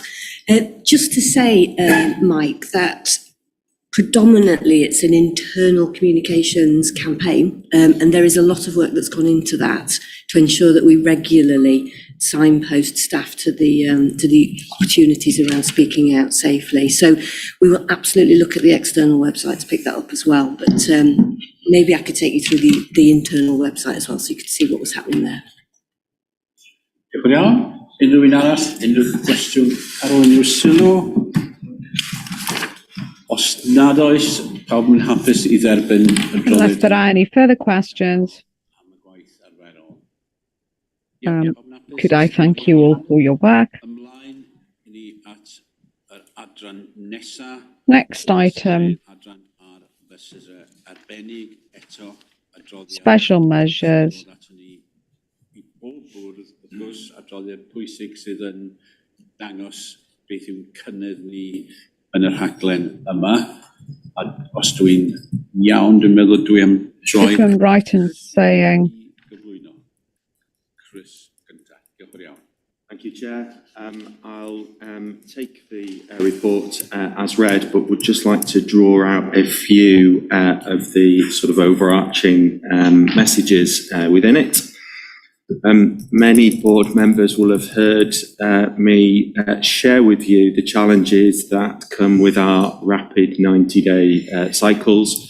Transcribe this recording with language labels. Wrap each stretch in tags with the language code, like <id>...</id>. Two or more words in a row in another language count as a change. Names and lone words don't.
<en>Just to say, Mike, that predominantly it's an internal communications campaign, and there is a lot of work that's gone into that to ensure that we regularly signpost staff to the opportunities around speaking out safely. So we will absolutely look at the external website to pick that up as well. But maybe I could take you through the internal website as well, so you could see what was happening there.</en> <cy>Diolch yn iawn. Unrhyw un arall, unrhyw gwestiwn ar ôl unrhyw sylw? Os nad oes, pawb yn hapus I dderbyn y</cy> <en>Unless there are any further questions, Could I thank you all for your work? Next item, special measures.</en> <cy>Beth yw'n cynnydd ni yn yr rhaglen yma. A os dwi'n iawn, dwi'n meddwl dwi am droi...</cy> <en>If I'm right in saying...</en> <cy>Chris, gynta. Diolch yn iawn.</cy> <en>Thank you, Chair. I'll take the report as read, but would just like to draw out a few of the sort of overarching messages within it. Many board members will have heard me share with you the challenges that come with our rapid 90-day cycles.</en>